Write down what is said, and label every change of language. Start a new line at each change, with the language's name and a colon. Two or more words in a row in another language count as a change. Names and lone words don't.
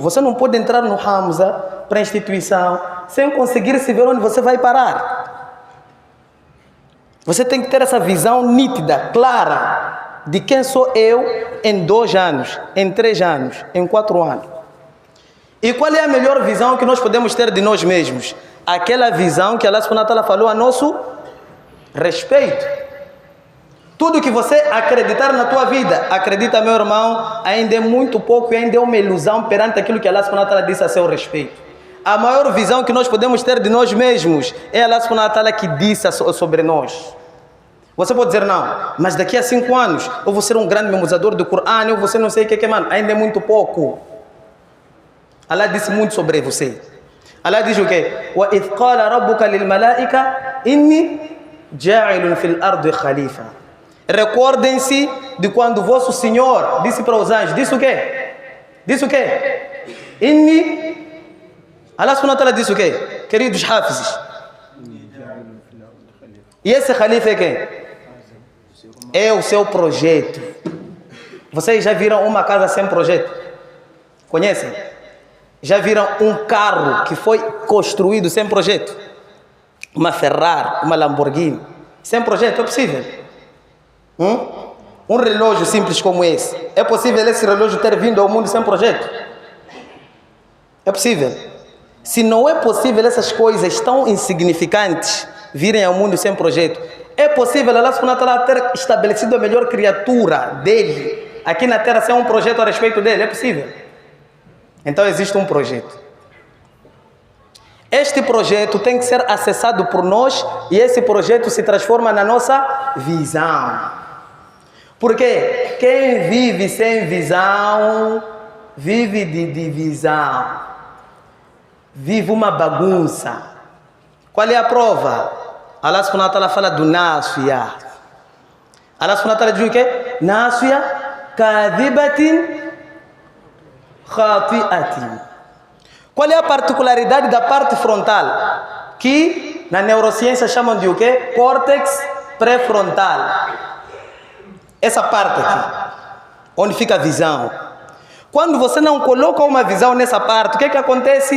Portuguese: Você não pode entrar no Hamza, para a instituição, sem conseguir se ver onde você vai parar. Você tem que ter essa visão nítida, clara, de quem sou eu em 2 anos, em 3 anos, em 4 anos. E qual é a melhor visão que nós podemos ter de nós mesmos? Aquela visão que Allah
Arabic: سبحانه وتعالى
Portuguese: falou a nosso respeito. Tudo que você acreditar na tua vida, acredita, meu irmão, ainda é muito pouco e ainda é uma ilusão perante aquilo que Allah
Arabic: سبحانه وتعالى
Portuguese: disse a seu respeito. A maior visão que nós podemos ter de nós mesmos é Allah
Arabic: سبحانه وتعالى
Portuguese: que disse sobre nós. Você pode dizer, não, mas daqui a 5 anos eu vou ser um grande memorizador do Corão, eu vou ser não sei o que, mano, ainda é muito pouco. Allah disse muito sobre você. Allah diz o quê?
Arabic: وَإِذْ قَالَ رَبُّكَ لِلْمَلَائِكَ إِنِّي جَاعِلٌ فِي الْأَرْضِ خَلِيفَةً.
Portuguese: Recordem-se de quando vosso Senhor disse para os anjos, disse o quê? Disse o quê? Allah
Arabic: سبحانه وتعالى
Portuguese: disse o quê? Queridos Hafizes. E esse Khalifa é quem? É o seu projeto. Vocês já viram uma casa sem projeto? Conhecem? Já viram um carro que foi construído sem projeto? Uma Ferrari, uma Lamborghini, sem projeto? É possível? Um relógio simples como esse, é possível esse relógio ter vindo ao mundo sem projeto? É possível? Se não é possível essas coisas tão insignificantes virem ao mundo sem projeto, é possível Allah
Arabic: سبحانه وتعالى
Portuguese: ter estabelecido a melhor criatura dele aqui na terra sem um projeto a respeito dele? É possível? Então existe um projeto. Este projeto tem que ser acessado por nós e esse projeto se transforma na nossa visão. Porque quem vive sem visão, vive de divisão. Vive uma bagunça. Qual é a prova? Allah
Arabic: سبحانه وتعالى
Portuguese: fala do Nasiya. Allah
Arabic: سبحانه وتعالى
Portuguese: diz o quê?
Arabic: ناصية كاذبة خاطئة.
Portuguese: Qual é a particularidade da parte frontal? Que na neurociência chamam de o quê? Córtex pré-frontal. Essa parte aqui, onde fica a visão. Quando você não coloca uma visão nessa parte, o que é que acontece?